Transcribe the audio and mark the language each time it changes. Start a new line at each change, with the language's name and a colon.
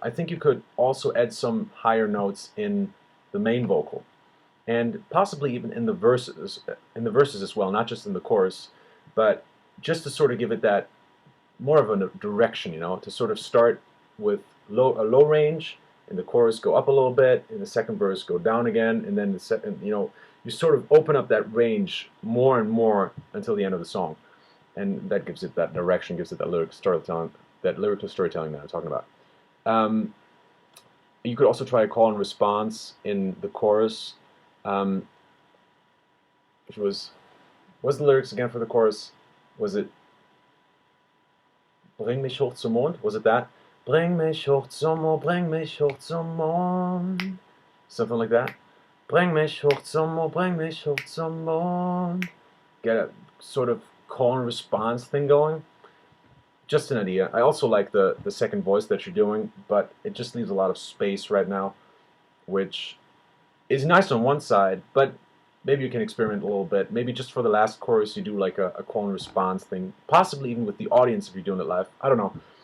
English: I think you could also add some higher notes in the main vocal, and possibly even in the verses as well, not just in the chorus, but just to sort of give it that more of a direction, to sort of start with a low range, in the chorus go up a little bit, in the second verse go down again, and then you sort of open up that range more and more until the end of the song, and that gives it that direction, gives it that lyrical storytelling that I'm talking about. You could also try a call and response in the chorus, which was the lyrics again for the chorus? Was it
German: Bring mich hoch zum Mond?
English: Was it that?
German: Bring mich hoch zum Mond, bring mich hoch zum Mond.
English: Something like that.
German: Bring mich hoch zum Mond, bring mich hoch zum Mond.
English: Get a sort of call and response thing going. Just an idea. I also like the second voice that you're doing, but it just leaves a lot of space right now, which is nice on one side, but maybe you can experiment a little bit. Maybe just for the last chorus you do like a call and response thing, possibly even with the audience if you're doing it live. I don't know.